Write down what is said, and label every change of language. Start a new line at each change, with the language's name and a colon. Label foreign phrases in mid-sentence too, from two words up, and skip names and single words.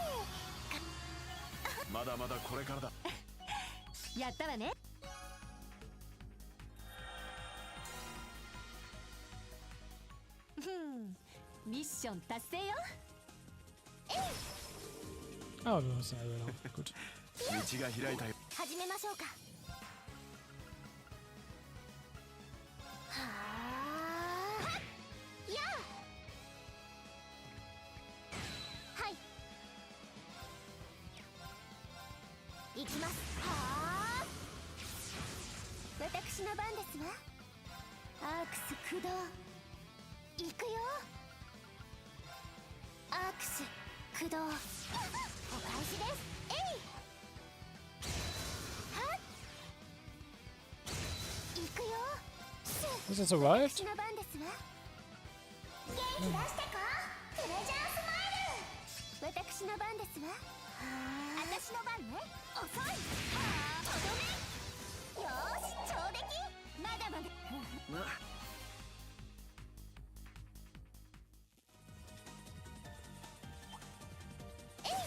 Japanese: まだまだこれからだ。やったわねミッション達成よえい
German: Oh, du hast eine Erwähnung. Gut.
Japanese: 道が開いたよ。始めましょうか。はあ。やあ。はい。行きます。はあ。私の番ですわ。アークス駆動。行くよ。アークス駆動。お返しです。えい。はっ。行くよ。
English: Has it survived?
Japanese: 私の番ですわ。元気出してこ。プレジャースマイル。私の番ですわ。私の番ね。遅い。はあ、とどめ。よーし、上出来。まだまだ。まえい。